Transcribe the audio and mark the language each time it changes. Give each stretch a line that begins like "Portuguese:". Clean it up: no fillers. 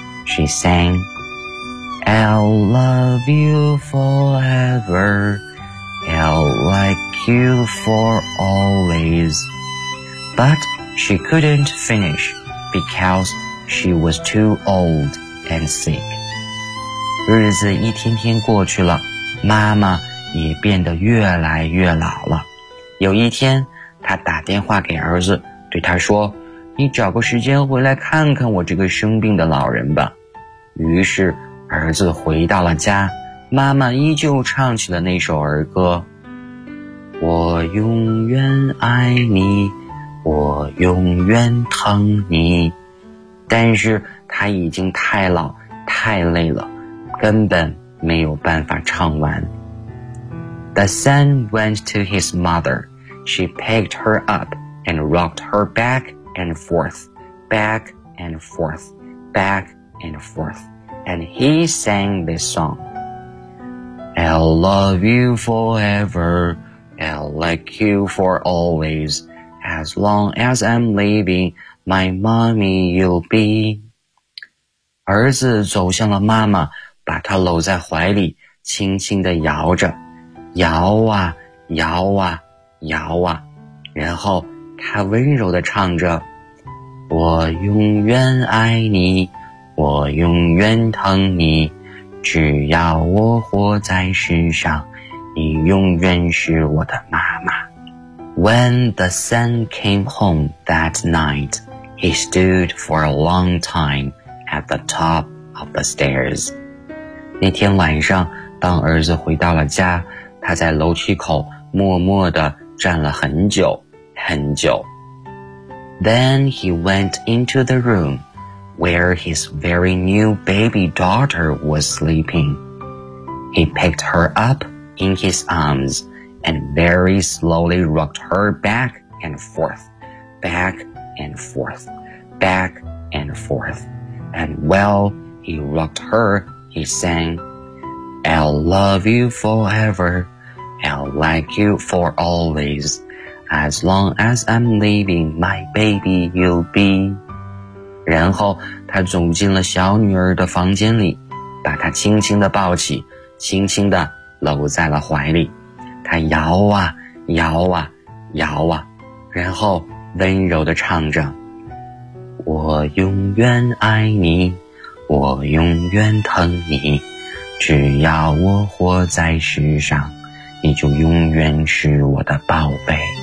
English: She sang, I'll love you forever, I'll like you for always. But she couldn't finish, becauseShe was too old and sick.
Chinese: 日子一天天过去了，妈妈也变得越来越老了。有一天，她打电话给儿子，对他说，你找个时间回来看看我这个生病的老人吧。于是，儿子回到了家，妈妈依旧唱起了那首儿歌。我永远爱你，我永远疼你。但是他已经太老太累了，根本没有办法唱完。
English: The son went to his mother. She picked her up and rocked her back and forth, back and forth, back and forth. And he sang this song. I'll love you forever. I'll like you for always. As long as I'm living,My mommy, you'll be.
Chinese: 儿子走向了妈妈，把她搂在怀里，轻轻地摇着，摇啊，摇啊，摇啊。然后他温柔地唱着，我永远爱你，我永远疼你，只要我活在世上，你永远是我的妈妈。
English: When the sun came home that night,He stood for a long time at the top of the stairs.
Chinese: 那天晚上，当儿子回到了家，他在楼梯口默默地站了很久，很久。
English: Then he went into the room where his very new baby daughter was sleeping. He picked her up in his arms and very slowly rocked her back and forth, back and forth. Back and forth. And while he rocked her, he sang, I'll love you forever. I'll like you for always. As long as I'm living, my baby you'll be.
Chinese: 然后他走进了小女儿的房间里，把她轻轻地抱起，轻轻地搂在了怀里。他摇啊摇啊摇啊，然后温柔地唱着，我永远爱你，我永远疼你，只要我活在世上，你就永远是我的宝贝。